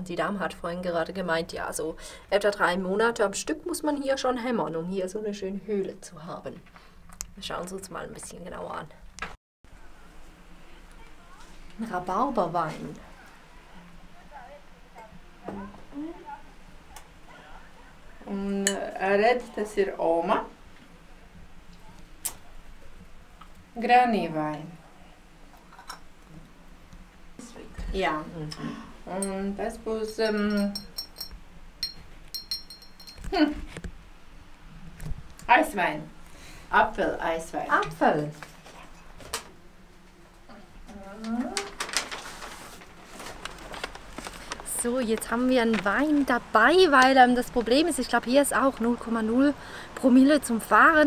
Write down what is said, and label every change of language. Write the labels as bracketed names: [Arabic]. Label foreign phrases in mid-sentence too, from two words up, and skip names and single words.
[German] Die Dame hat vorhin gerade gemeint, ja, so etwa 3 Monate am Stück muss man hier schon hämmern, um hier so eine schöne Höhle zu haben. Wir schauen es uns mal ein bisschen genauer an. Ein Rhabarberwein. [Latvian] Red, tas ir Oma. Granīvaini. Jā. Un tas būs Eiswein. [German] Apfel-Eiswein. Apfel. So, jetzt haben wir einen Wein dabei, weil das Problem ist, ich glaube, hier ist auch 0,0 Promille zum Fahren.